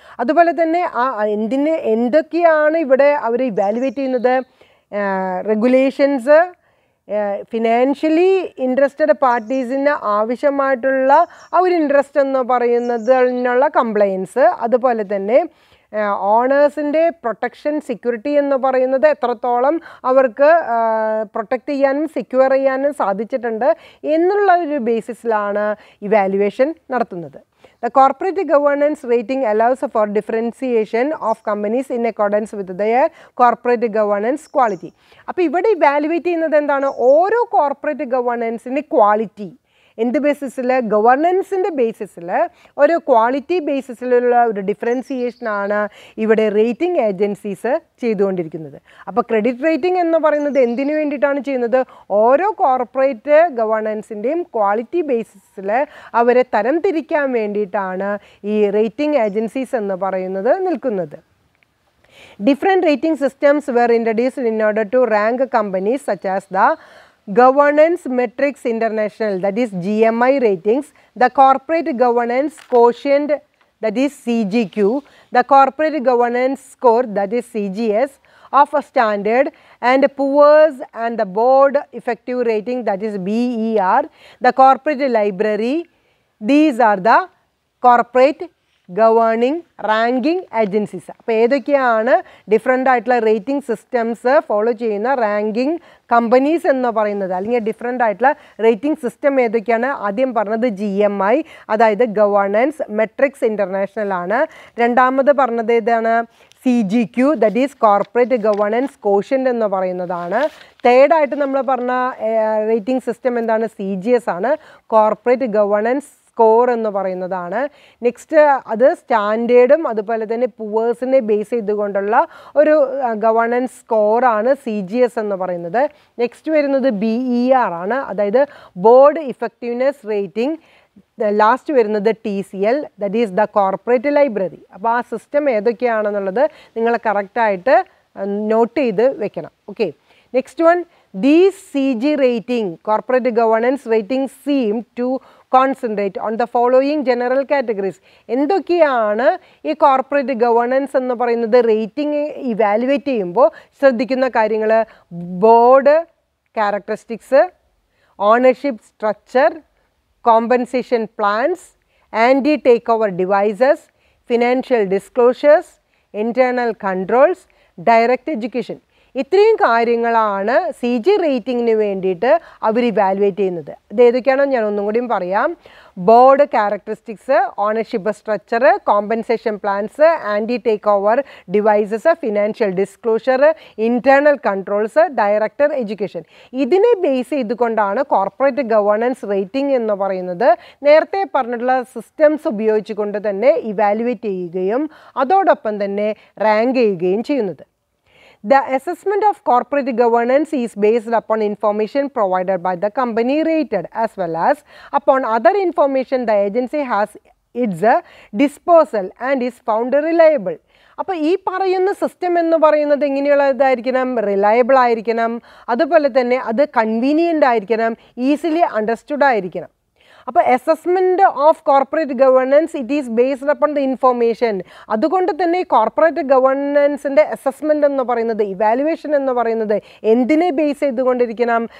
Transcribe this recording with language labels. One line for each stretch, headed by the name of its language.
Malayalam: അതുപോലെ തന്നെ എന്തൊക്കെയാണ് ഇവിടെ അവർ ഇവാലുവേറ്റ് ചെയ്യുന്നത്, റെഗുലേഷൻസ്, ഫിനാൻഷ്യലി ഇൻട്രസ്റ്റഡ് പാർട്ടീസിന് ആവശ്യമായിട്ടുള്ള ആ ഒരു ഇൻട്രസ്റ്റ് എന്ന് പറയുന്നതിനുള്ള കംപ്ലയൻസ്, അതുപോലെ തന്നെ ഓണേഴ്സിൻ്റെ പ്രൊട്ടക്ഷൻ, സെക്യൂരിറ്റി എന്ന് പറയുന്നത് എത്രത്തോളം അവർക്ക് പ്രൊട്ടക്റ്റ് ചെയ്യാനും സെക്യൂർ ചെയ്യാനും സാധിച്ചിട്ടുണ്ട് എന്നുള്ള ഒരു ബേസിസിലാണ് ഇവാലുവേഷൻ നടത്തുന്നത്.
English: The corporate governance rating allows for differentiation of companies in accordance with their corporate governance quality.
Malayalam: അപ്പോൾ ഇവിടെ ഇവാലുവേറ്റ് ചെയ്യുന്നത് എന്താണ്, ഓരോ കോർപ്പറേറ്റ് ഗവേണൻസിൻ്റെ ക്വാളിറ്റി എന്ത് ബേസിസിൽ? ഗവർണൻസിൻ്റെ ബേസിസിൽ ഒരു ക്വാളിറ്റി ബേസിസിലുള്ള ഒരു ഡിഫറൻസിയേഷനാണ് ഇവിടെ റേറ്റിംഗ് ഏജൻസീസ് ചെയ്തുകൊണ്ടിരിക്കുന്നത്. അപ്പോൾ ക്രെഡിറ്റ് റേറ്റിംഗ് എന്ന് പറയുന്നത് എന്തിനു വേണ്ടിയിട്ടാണ് ചെയ്യുന്നത്? ഓരോ കോർപ്പറേറ്റ് ഗവർണൻസിൻ്റെയും ക്വാളിറ്റി ബേസിസിൽ അവരെ തരംതിരിക്കാൻ വേണ്ടിയിട്ടാണ് ഈ റേറ്റിംഗ് ഏജൻസീസ് എന്ന് പറയുന്നത് നിൽക്കുന്നത്.
English: Different rating systems were introduced in order to rank companies such as the Governance Metrics International, that is GMI ratings, the Corporate Governance Quotient, that is CGQ, the Corporate Governance Score, that is CGS, of a standard, and Poor's and the Board Effective Rating, that is BER, the Corporate Library. These are the corporate governing ranking agencies.
Malayalam: അപ്പോൾ ഏതൊക്കെയാണ് different ആയിട്ടുള്ള rating systems follow ചെയ്യുന്ന ranking companies എന്ന് പറയുന്നത്, അല്ലെങ്കിൽ different ആയിട്ടുള്ള rating system ഏതൊക്കെയാണ്? ആദ്യം പറഞ്ഞത് GMI, അതായത് ഗവേണൻസ് മെട്രിക്സ് ഇൻ്റർനാഷണൽ ആണ്. രണ്ടാമത് പറഞ്ഞത് ഏതാണ്? CGQ, that is corporate governance quotient എന്ന് പറയുന്നതാണ്. തേർഡായിട്ട് നമ്മൾ പറഞ്ഞ റേറ്റിംഗ് സിസ്റ്റം എന്താണ്? CGS ആണ്, കോർപ്പറേറ്റ് ഗവേണൻസ് സ്കോർ എന്ന് പറയുന്നതാണ്. നെക്സ്റ്റ് അത് സ്റ്റാൻഡേർഡും അതുപോലെ തന്നെ പുവേഴ്സിനെ ബേസ് ചെയ്തുകൊണ്ടുള്ള ഒരു ഗവേണൻസ് സ്കോറാണ് CGS എന്ന് പറയുന്നത്. നെക്സ്റ്റ് വരുന്നത് BER ആണ്, അതായത് ബോർഡ് ഇഫക്റ്റീവ്നെസ് റേറ്റിംഗ്. ലാസ്റ്റ് വരുന്നത് TCL, that is the corporate library. അപ്പോൾ ആ സിസ്റ്റം ഏതൊക്കെയാണെന്നുള്ളത് നിങ്ങൾ കറക്റ്റായിട്ട് നോട്ട് ചെയ്ത് വെക്കണം.
English: Okay, next one, these CG rating, corporate governance ratings seem to concentrate on the following general categories.
Malayalam: എന്തൊക്കെയാണ് ഈ കോർപ്പറേറ്റ് ഗവേണൻസ് എന്ന് പറയുന്നത് റേറ്റിംഗ് ഇവാലുവേറ്റ് ചെയ്യുമ്പോൾ ശ്രദ്ധിക്കുന്ന കാര്യങ്ങൾ? Board characteristics, ownership structure, compensation plans, anti take over devices, financial disclosures, internal controls, direct education. ഇത്രയും കാര്യങ്ങളാണ് CG റേറ്റിങ്ങിന് വേണ്ടിയിട്ട് അവർ ഇവാലുവേറ്റ് ചെയ്യുന്നത്. ഇത് ഏതൊക്കെയാണോ ഞാൻ ഒന്നും കൂടിയും പറയാം. Board characteristics, ownership structure, compensation plans, anti take over devices, financial disclosure, internal controls, director education. ഇതിനെ ബേസ് ചെയ്തുകൊണ്ടാണ് കോർപ്പറേറ്റ് ഗവേണൻസ് റേറ്റിംഗ് എന്ന് പറയുന്നത് നേരത്തെ പറഞ്ഞിട്ടുള്ള സിസ്റ്റംസ് ഉപയോഗിച്ചുകൊണ്ട് തന്നെ ഇവാലുവേറ്റ് ചെയ്യുകയും അതോടൊപ്പം തന്നെ റാങ്ക് ചെയ്യുകയും ചെയ്യുന്നത്.
English: The assessment of corporate governance is based upon information provided by the company rated as well as upon other information the agency has its disposal and is found reliable.
Malayalam: അപ്പോൾ ഈ പറയുന്ന system എന്ന് പറയുന്നത് എങ്ങനെയുള്ളതായിരിക്കണം? Reliable ആയിരിക്കണം, അതുപോലെ തന്നെ അത് convenient ആയിരിക്കണം, ഈസിലി അണ്ടർസ്റ്റുഡ് ആയിരിക്കണം.
English: അപ്പോൾ assessment of corporate governance it is based upon the information.
Malayalam: അതുകൊണ്ട് തന്നെ കോർപ്പറേറ്റ് ഗവേണൻസിൻ്റെ അസസ്മെൻ്റ് എന്ന് പറയുന്നത്, ഇവാലുവേഷൻ എന്ന് പറയുന്നത് എന്തിനെ ബേസ് ചെയ്തുകൊണ്ടിരിക്കണം?